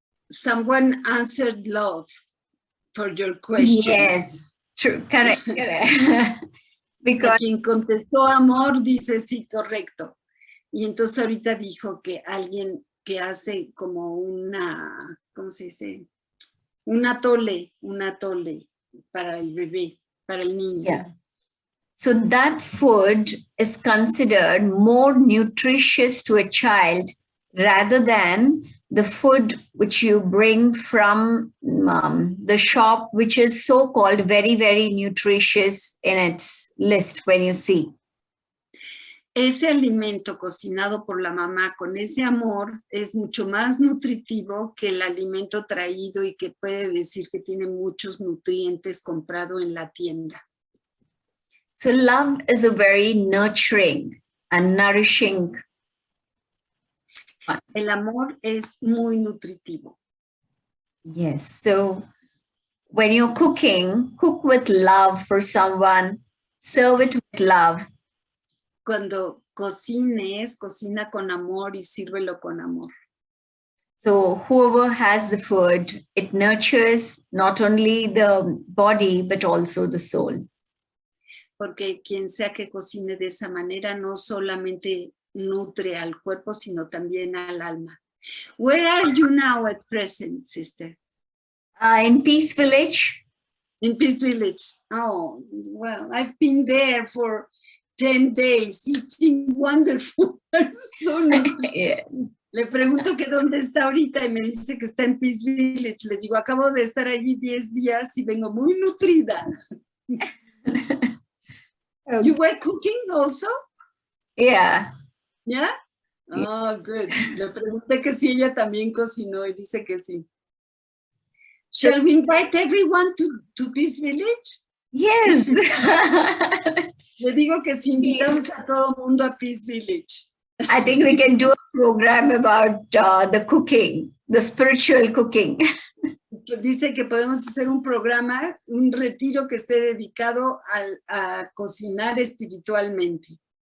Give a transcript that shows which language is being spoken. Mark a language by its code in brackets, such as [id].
[en] Someone answered love for your question. Yes, true, correct. Because [es] quien contestó amor dice sí, correcto. Y entonces ahorita dijo que alguien que hace como una, ¿cómo se dice? Un atole para el bebé, para el niño. [en] Yeah. So that food is considered more nutritious to a child rather than the food which you bring from the shop, which is so-called very, very nutritious in its list when you see. [es] Ese alimento cocinado por la mamá con ese amor es mucho más nutritivo que el alimento traído y que puede decir que tiene muchos nutrientes comprado en la tienda. [en] So love is a very nurturing and nourishing. [es] El amor es muy nutritivo. [en] Yes. So when you're cooking, cook with love for someone, serve it with love. [es] Cuando cocines, cocina con amor y sírvelo con amor. [en] So whoever has the food, it nurtures not only the body, but also the soul. [es] Porque quien sea que cocine de esa manera no solamente nutre al cuerpo, sino también al alma. [en] Where are you now at present, sister? In Peace Village. In Peace Village. Oh, well, I've been there for 10 days, eating wonderful. Yes. [es] Le pregunto que dónde está ahorita y me dice que está en Peace Village. Le digo, acabo de estar allí 10 días y vengo muy nutrida. [en] You were cooking also? Yeah. Yeah? Oh, good. [es] Le pregunté que si ella también cocinó y dice que sí. [en] Shall we invite everyone to Peace Village? Yes. [es] Le digo que si invitamos a todo el mundo a Peace Village. [en] I think we can do a program about the cooking, the spiritual cooking. [es] Dice que podemos hacer un programa, un retiro que esté dedicado a cocinar espiritualmente.